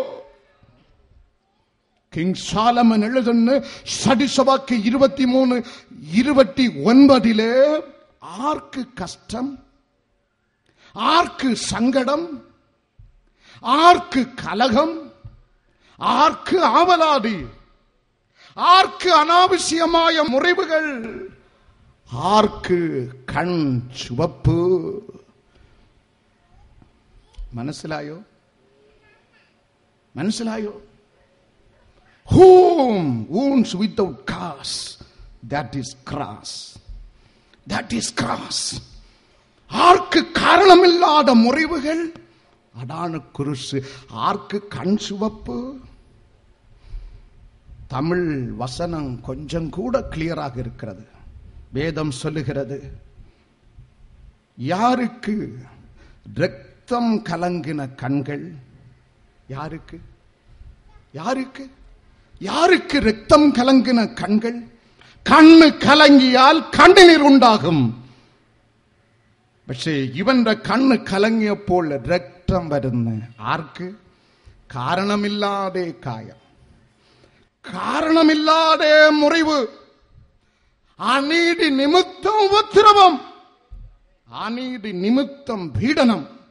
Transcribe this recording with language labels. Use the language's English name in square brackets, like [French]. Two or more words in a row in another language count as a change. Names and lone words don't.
[Malayalam] കിങ് സാലമൻ എഴുതുന്ന സടിസവാക്യ 23:29 ആർക്ക് കഷ്ടം, ആർക്ക് സങ്കടം, ആർക്ക് കലഹം, ആർക്ക് ആവലാതി, ആർക്ക് അനാവശ്യമായ മുറിവുകൾ, ആർക്ക് കൺ ചുവപ്പ്. മനസ്സിലായോ? [English] Whom wounds without cause That is cross. That is cross. [Tamil] ஆர்க்கு காரணமில்லாத முறிவுகள், அடான குருசு. ஆர்க்கு கண் சிவப்பு. தமிழ் வசனம் கொஞ்சம் கூட கிளியராக இருக்கிறது. வேதம் சொல்லுகிறது, யாருக்கு ரத்தம் கலங்கின கண்கள்? யாருக்கு? யாருக்கு? யாருக்கு ரத்தம் கலங்கின கண்கள்? கண்ணு கலங்கியால் கண்ணீர் உண்டாகும். [Malayalam] പക്ഷേ ഇവന്റെ കണ്ണ് കലങ്ങിയപ്പോൾ രക്തം വരുന്നു. ആർക്ക്? കാരണമില്ലാതെ കായം, കാരണമില്ലാതെ മുറിവ്, അനീതി നിമിത്തം ഉപദ്രവം, അനീതി നിമിത്തം പീഡനം.